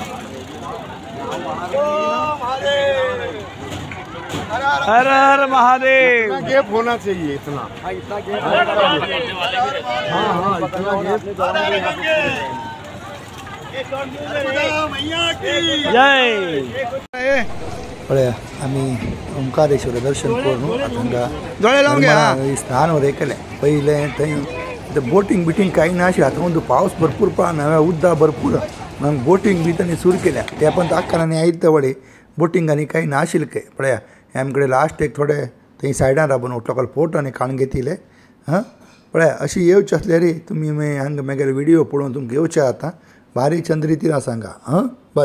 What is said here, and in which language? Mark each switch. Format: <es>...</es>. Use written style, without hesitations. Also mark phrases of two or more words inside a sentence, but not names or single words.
<hi>हर हर महादेव। गैप होना चाहिए इतना इतना गैप हाँ हाँ इतना गैप जय</hi> <kok>पळया आम्ही ओंकारेश्वर दर्शन करून हांगा दोळे लावून घ्या. स्नान वगैरे केलें पयलें थंय बोटींग बिटींग कांय नाशिल्लें आतां म्हणजे पावस भरपूर पळना उदक भरपूर मग बोटींग बी तांणी सुरू केल्या ते पण आख्खानी आयिल्ले वडे बोटींग आनी कांय नाशिल्लें काय पळया आमचे कडेन लास्ट एक थोडे थंय सायडान राबून</kok> <en>local photo</en> <kok>आनी काडून घेतिले हां पळया अशी येवची आसल्यार तुमी हांगा मागीर व्हिडियो पळोवन तुमकां येवचें आता भारी चंद्रितीन आसा हांगा हां बरें.</kok>